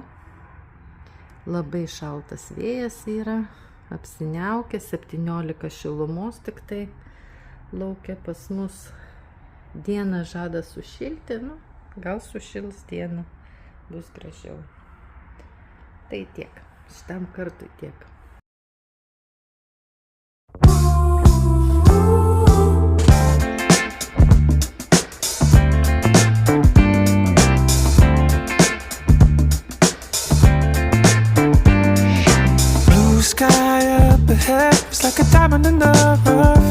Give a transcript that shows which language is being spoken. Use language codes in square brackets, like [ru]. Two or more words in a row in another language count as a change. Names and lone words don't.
[lt] Labai šaltas vėjas yra, apsiniaukę, 17 šilumos tik tai laukia pas mus. Dieną žada sušilti, gal sušils dieną, bus gražiau. Tai tiek, šitam kartui tiek. [en] Blue sky up ahead, it's like a diamond in the rough.